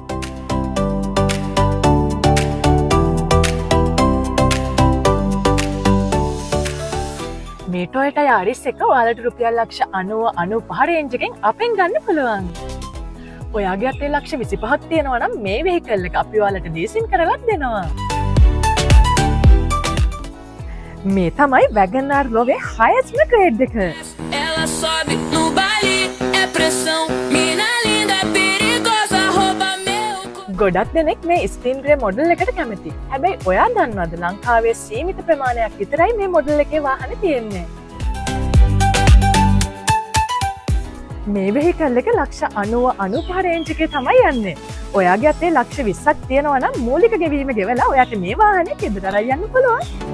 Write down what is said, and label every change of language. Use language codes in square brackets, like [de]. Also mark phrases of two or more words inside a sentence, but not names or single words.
[si] මේ Toyota Yaris එක ඔයාලට රුපියල් ලක්ෂ 90-95 රේන්ජ් එකෙන් අපෙන් ගන්න පුළුවන්. ඔයාගේ අතේ ලක්ෂ 25ක් තියෙනවා නම් මේ vehicle එක අපි ඔයාලට ලීසින් කරලත් දෙනවා. මේ තමයි WagonR ලෝවේ [en] highest grade [si] එක. [pt] Ela sobe no baile, é pressão, mina linda, perigosa, rouba meu. [si] ගොඩක් දෙනෙක් මේ [en] screen grey model [si] එකට කැමති. හැබැයි ඔයා දන්නවද ලංකාවේ සීමිත ප්‍රමාණයක් විතරයි මේ මොඩල් එකේ වාහන තියෙන්නේ. මේ වෙහිකල් එක ලක්ෂ 90-95 රේන්ජ් එකේ තමයි යන්නේ. ඔයාගේ අතේ ලක්ෂ 20ක් තියෙනවා නම් මූලික ගෙවීම ගෙවලා ඔයාට මේ වාහනේ ගෙදර අරන් යන්න පුළුවන්.